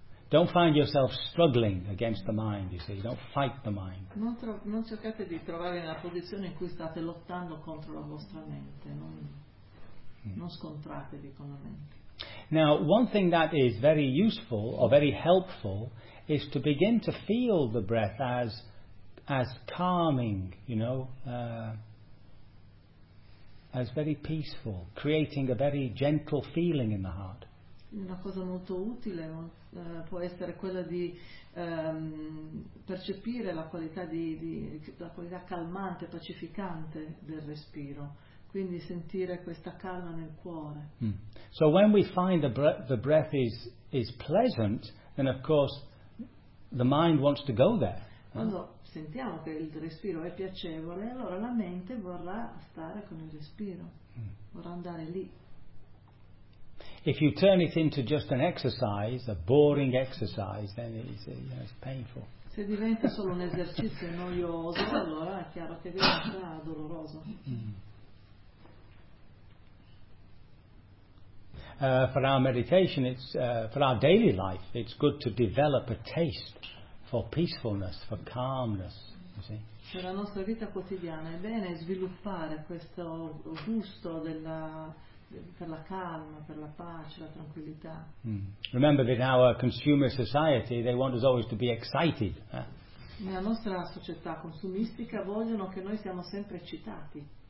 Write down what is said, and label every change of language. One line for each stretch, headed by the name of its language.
English: Don't find yourself struggling against the mind, you see. Don't fight the mind.
Italian: Non cercate di trovare nella posizione in cui state lottando contro la vostra mente. Non scontratevi con la mente.
English: Now, one thing that is very useful or very helpful is to begin to feel the breath as calming, you know, as very peaceful, creating a very gentle feeling in the heart.
Italian: Una cosa molto utile può essere quella di percepire la qualità la qualità calmante, pacificante del respiro. Quindi sentire questa calma nel cuore. Mm.
English: So when we find the breath is pleasant, then of course the mind wants to go there.
Italian: Quando sentiamo che il respiro è piacevole, allora la mente vorrà stare con il respiro, vorrà andare lì.
English: If you turn it into just an exercise, a boring exercise, then it's painful.
Italian: Se diventa solo un esercizio noioso, allora è chiaro che diventa doloroso.
English: For our meditation, for our daily life, it's good to develop a taste for peacefulness, for calmness. You see?
Italian: Per la nostra vita quotidiana è bene sviluppare questo gusto della per la calma, per la pace, la tranquillità. Mm.
English: Remember that in our consumer society, they want us always to be excited.
Italian: Nella nostra società consumistica vogliono che noi siamo sempre eccitati.